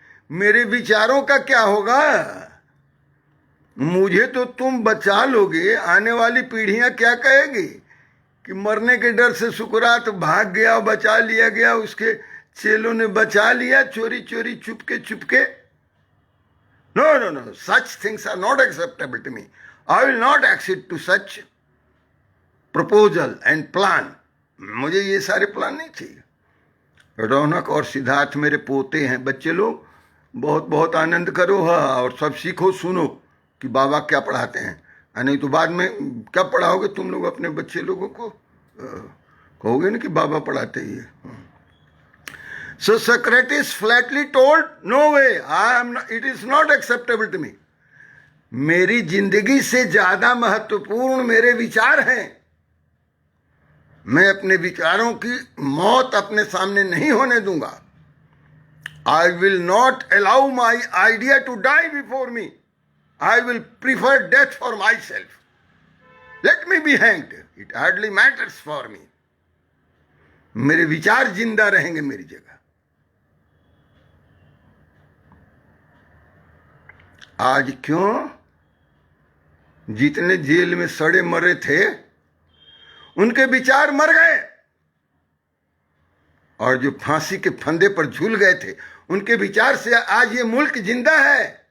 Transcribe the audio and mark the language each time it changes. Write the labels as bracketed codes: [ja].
[hi] मेरे विचारों का क्या होगा? मुझे तो तुम बचा लोगे, आने वाली पीढ़ियां क्या कहेगी कि मरने के डर से सुकरात भाग गया, बचा लिया गया, उसके चेलों ने बचा लिया चोरी चोरी, Chupke Chupke. [en] No, such things are not acceptable to me. I will not accede to such proposal and plan. [hi] मुझे ये सारे प्लान नहीं चाहिए। रौनक और सिद्धार्थ मेरे पोते हैं, बच्चे लोग बहुत बहुत आनंद करो, हाँ, और सब सीखो, सुनो कि बाबा क्या पढ़ाते हैं, नहीं तो बाद में क्या पढ़ाओगे तुम लोग अपने बच्चे लोगों को, कहोगे ना कि बाबा पढ़ाते ही है। [en] So Socrates flatly told, no way, it is not acceptable to me. [hi] मेरी जिंदगी से ज्यादा महत्वपूर्ण मेरे विचार हैं। मैं अपने विचारों की मौत अपने सामने नहीं होने दूंगा। [en] I will not allow my idea to die before me. I will prefer death for myself. Let me be hanged. It hardly matters for me. [hi] मेरे विचार जिंदा रहेंगे मेरी जगह। आज क्यों जितने जेल में सड़े मरे थे उनके विचार मर गए, और जो फांसी के फंदे पर झूल गए थे उनके विचार से आज ये मुल्क जिंदा है।